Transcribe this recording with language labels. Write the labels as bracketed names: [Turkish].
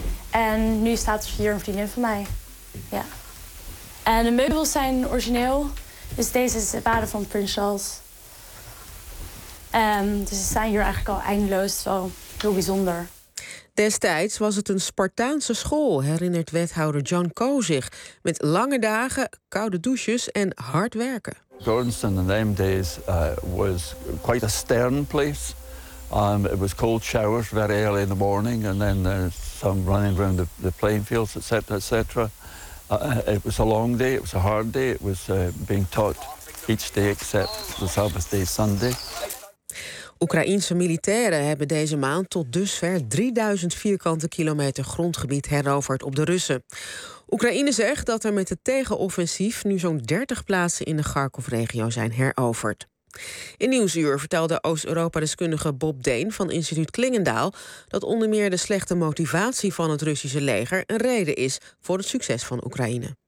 [Dutch] En nu staat hier een vriendin van mij. Ja. En de meubels zijn origineel. Dus deze is het bad van prins Charles. Dus ze zijn hier eigenlijk al eindeloos zo. Heel bijzonder. Destijds was het een Spartaanse school, herinnert wethouder John Coe zich. Met lange dagen, koude douches en hard werken. [English] Gordonston in them days was quite a stern place. It was cold showers very early in the morning, and then some running around the playing fields, etc., etc. It was a long day. It was a hard day. It was being taught each day except the Sabbath day, Sunday. [Dutch] Oekraïense militairen hebben deze maand tot dusver 3000 vierkante kilometer grondgebied heroverd op de Russen. Oekraïne zegt dat er met het tegenoffensief nu zo'n 30 plaatsen in de Kharkov-regio zijn heroverd. In Nieuwsuur vertelde Oost-Europa-deskundige Bob Deen van instituut Klingendaal dat onder meer de slechte motivatie van het Russische leger een reden is voor het succes van Oekraïne.